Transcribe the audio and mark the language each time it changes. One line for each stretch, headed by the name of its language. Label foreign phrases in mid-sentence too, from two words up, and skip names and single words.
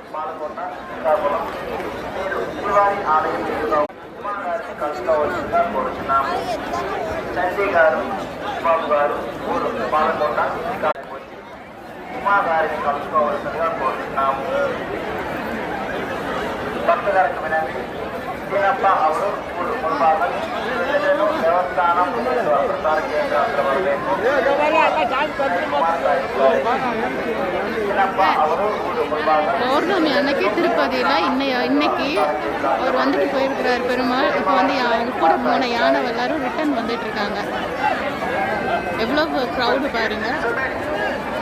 Telugu: పాల్గొన్న శ్రీకాకుళం మీరు శ్రీవారి ఆలయం ఎదురుగా ఉమాగారిని కలుసుకోవాల్సిందిగా కోరుతున్నాము. చండీ గారు, బాబు గారు ఊరు పాల్గొన్న శ్రీకాకుళం వచ్చి ఉమాగారిని కలుసుకోవాల్సిందిగా కోరుతున్నాము.
Kannada: ಭಕ್ತಗಾರಕ್ಕೆ ವಿನಂತಿ. ಏನಪ್ಪ ಅವರು ಮುಂಭಾಗ ದೇವಸ್ಥಾನ ಪ್ರಸಾರ ಕೇಂದ್ರ ಹತ್ರ ಬರಬೇಕು. ಏನಪ್ಪ ಅವರು
Tamil: பௌர்ணமி அன்னைக்கு திருப்பதியில் இன்னைக்கு அவர் வந்துட்டு போயிருக்கிறார் பெருமாள். இப்போ வந்து அவங்க கூட போன யானை எல்லாரும் ரிட்டர்ன் வந்துட்டு இருக்காங்க. எவ்வளோ க்ரௌடு பாருங்க.